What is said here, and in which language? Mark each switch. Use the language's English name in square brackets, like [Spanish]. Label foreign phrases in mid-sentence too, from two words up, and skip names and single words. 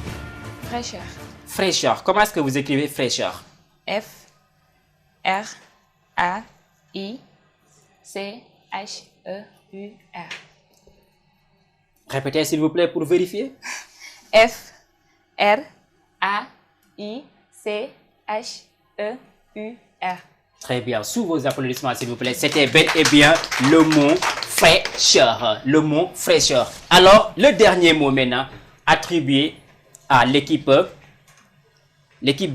[French] Fraîcheur. Fraîcheur. Comment est-ce que vous écrivez fraîcheur? F-R-A-I-C-H-E-U-R. Répétez s'il vous plaît pour vérifier. F-R-A-I-C-H-E-U-R. Très bien. Sous vos applaudissements s'il vous plaît. C'était bel et bien le mot fraîcheur. Le mot fraîcheur. Alors, le dernier mot maintenant attribué à l'équipe B.